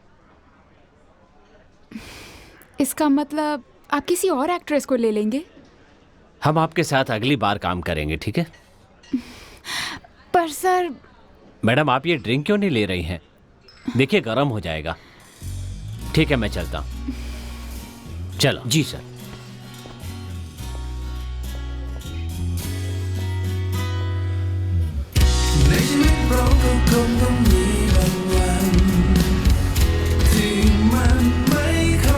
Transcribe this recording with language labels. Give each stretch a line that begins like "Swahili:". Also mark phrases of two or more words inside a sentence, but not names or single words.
Hindi: इसका मतलब आप किसी और एक्ट्रेस को ले लेंगे? हम आपके साथ अगली बार काम करेंगे, ठीक है? पर पर सर। मैडम आप ये ड्रिंक क्यों नहीं ले रही हैं? देखिए गर्म हो जाएगा। ठीक है मैं चलता हूँ। चलो। जी सर।
Thai: ในชีวิตเราก็คงต้องมีบางวันที่มันไม่ค่